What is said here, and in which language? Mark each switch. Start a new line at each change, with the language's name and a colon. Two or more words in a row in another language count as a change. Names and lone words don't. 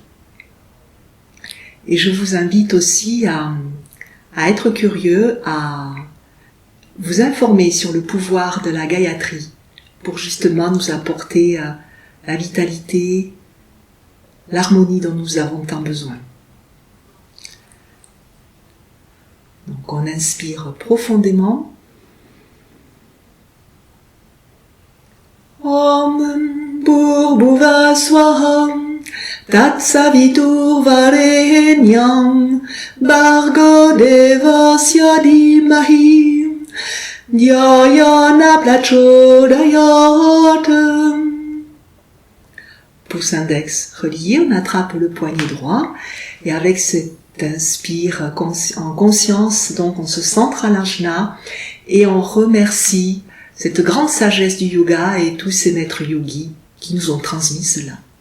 French: Et je vous invite aussi à être curieux, à vous informer sur le pouvoir de la Gayatri pour justement nous apporter la vitalité, l'harmonie dont nous avons tant besoin. Donc on inspire profondément.
Sanskrit: ॐ भूर्भुव स्वाहा तत् सवितुर् वरेण्यम् भर्गो देवस्य धीमहि ध्यायन प्रचोदयात्.
French: Pouce index relié, on attrape le poignet droit et avec cet inspire en conscience, donc on se centre à l'ajna et on remercie cette grande sagesse du yoga et tous ces maîtres yogis qui nous ont transmis cela.